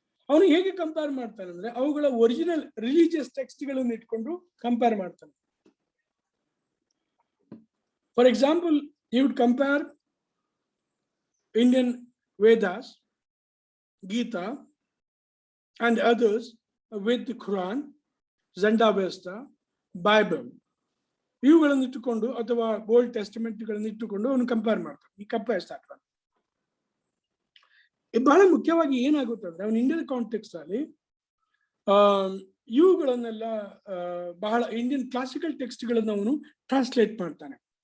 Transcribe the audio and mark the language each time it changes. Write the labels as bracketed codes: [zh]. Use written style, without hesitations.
[kn] ಅವನು ಹೇಗೆ ಕಂಪೇರ್ ಮಾಡ್ತಾನೆ ಅಂದ್ರೆ ಅವುಗಳ ಒರಿಜಿನಲ್ ರಿಲಿಜಿಯಸ್ ಟೆಕ್ಸ್ಟ್ಗಳನ್ನು ಇಟ್ಕೊಂಡು ಕಂಪೇರ್ ಮಾಡ್ತಾನೆ. [en] For example, you would compare Indian Vedas, Gita and others with the Quran, Zendavesta, Bible. [kn] ಇವುಗಳನ್ನು ಇಟ್ಟುಕೊಂಡು ಅಥವಾ ಓಲ್ಡ್ ಟೆಸ್ಟಿಮೆಂಟ್ಗಳನ್ನು ಇಟ್ಟುಕೊಂಡು ಅವನು ಕಂಪೇರ್ ಮಾಡ್ತಾನೆ. ಈ ಕಂಪೇರ್ ಸ್ಟಾರ್ಟ್ ಮಾಡ್ತಾನೆ. ಬಹಳ ಮುಖ್ಯವಾಗಿ ಏನಾಗುತ್ತೆ ಅಂದ್ರೆ ಅವನು ಇಂಡಿಯನ್ ಕಾಂಟೆಕ್ಸ್ಟ್ ಅಲ್ಲಿ ಇವುಗಳನ್ನೆಲ್ಲ ಬಹಳ ಇಂಡಿಯನ್ ಕ್ಲಾಸಿಕಲ್ ಟೆಕ್ಸ್ಟ್ಗಳನ್ನು ಅವನು ಟ್ರಾನ್ಸ್ಲೇಟ್ ಮಾಡ್ತಾನೆ.